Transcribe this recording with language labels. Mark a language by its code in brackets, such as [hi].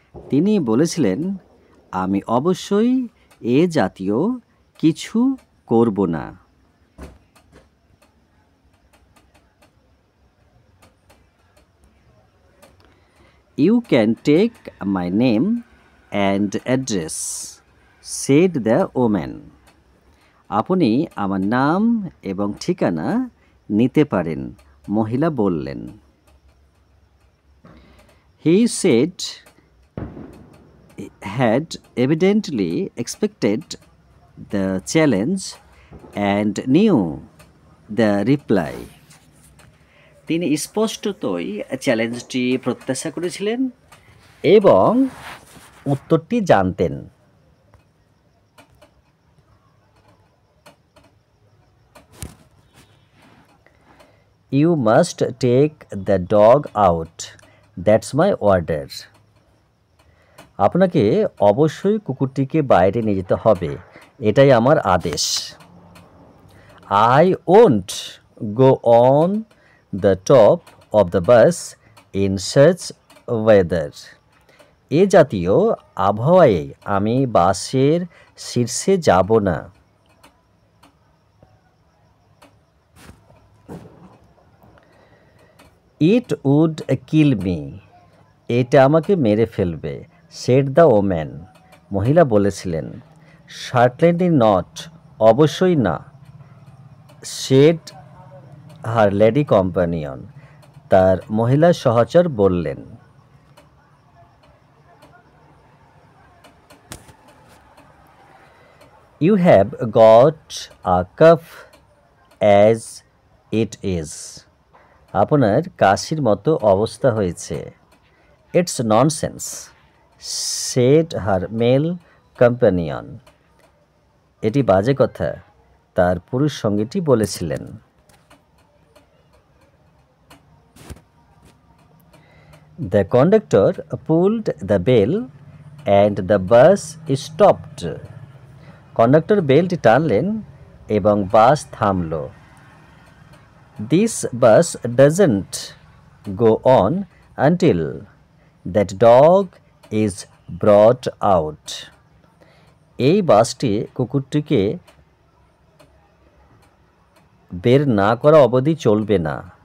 [bn] তিনি বলেছিলেন, আমি অবশ্যই এ জাতীয় কিছু করব না। [en] You can take my name and address, said the woman. [bn] আপনি আমার নাম এবং ঠিকানা নিতে পারেন, মহিলা বললেন। [en] He said he had evidently expected the challenge and knew the reply. [bn] তিনি স্পষ্টতই চ্যালেঞ্জটি প্রত্যাশা করেছিলেন এবং উত্তরটি জানতেন। [en] You must take the dog out. That's my order. [bn] আপনাকে অবশ্যই কুকুরটিকে বাইরে নিয়ে যেতে হবে, এটাই আমার আদেশ। [en] I won't go on the top of the bus in such weather. [bn] এ জাতীয় আবহাওয়ায় আমি বাসের শীর্ষে যাব না। [en] It would kill me. [bn] এটা আমাকে মেরে ফেলবে, [en] said the woman. [bn] মহিলা বলেছিলেন। [en] Certainly not. [bn] অবশ্যই না, [en] said her lady companion. [bn] তার মহিলা সহচর বললেন। [en] You have got a cough as it is. [bn] আপনার কাশির মতো অবস্থা হয়েছে। [en] It's nonsense, said her male companion. [bn] এটি বাজে কথা, তার পুরুষ সঙ্গীটি বলেছিলেন। [en] The conductor pulled the bell and the bus stopped. [bn] Conductor বেলটি টানলেন এবং বাস থামল। [en] This bus doesn't go on until that dog is brought out. [bn] এই বাসটি কুকুরটিকে বের না করা অবধি চলবে না।